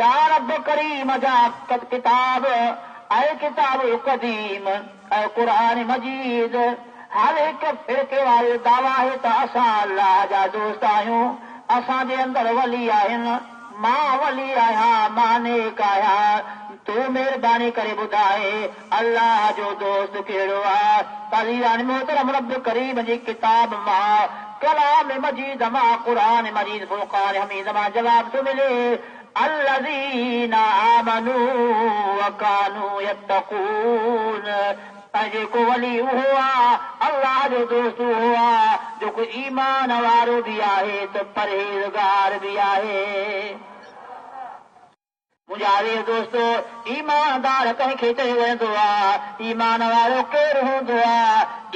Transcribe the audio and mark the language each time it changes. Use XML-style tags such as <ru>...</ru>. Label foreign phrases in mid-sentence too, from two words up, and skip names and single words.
<sd>या रब करीम जा किताब ऐं किताब क़दीम ऐं क़ुरान मजीद हर हिकु फिरके वारो दावा आहे त असां अल्लाह जा दोस्त आहियूं असांजे अंदरि वली आहिनि मां वली आहियां मां नेक आहियां। तूं महिरबानी करे ॿुधाए अल्लाह जो दोस्त कहिड़ो आहे। तज़ीरान मोहतरम रब करीम जी किताब मां कलाम मजीद मां क़ुरान मजीद फुरक़ान हमीद मां जवाब थो मिले</sd> <ar>الذين آمنوا وكانوا يتقون</ar> <sd>जेको वली उहो आहे अल्लाह जो दोस्त उहो आहे जेको ईमान वारो बि आहे त परहेज़गार बि आहे। मुंहिंजा अज़ीज़ दोस्तो ईमानदार कंहिंखे चयो वेंदो आहे ईमान वारो केरु हूंदो आहे।</sd>